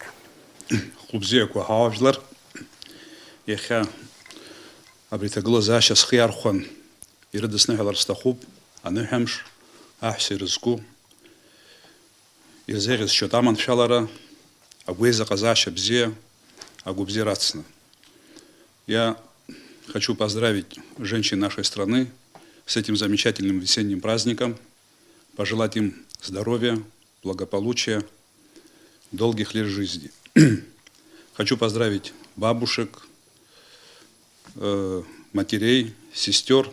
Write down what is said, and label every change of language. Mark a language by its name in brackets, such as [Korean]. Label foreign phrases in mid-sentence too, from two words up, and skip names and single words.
[Abkhazian] Хәлыбзиақәа ҳауажәлар, иахьа абри аҭагылазаашьа схы иархәан ирыдысныҳәалар сҭахуп аныҳәамш аҳәса ирызку ирзеиӷьасшьоит аманшәалара, агәеизаҟазаашьа бзиа, агәыбзиара ацны. [Russian] Я хочу поздравить женщин нашей страны с этим замечательным весенним праздником, пожелать им здоровья, благополучия, долгих лет жизни. Хочу поздравить бабушек, матерей, сестер.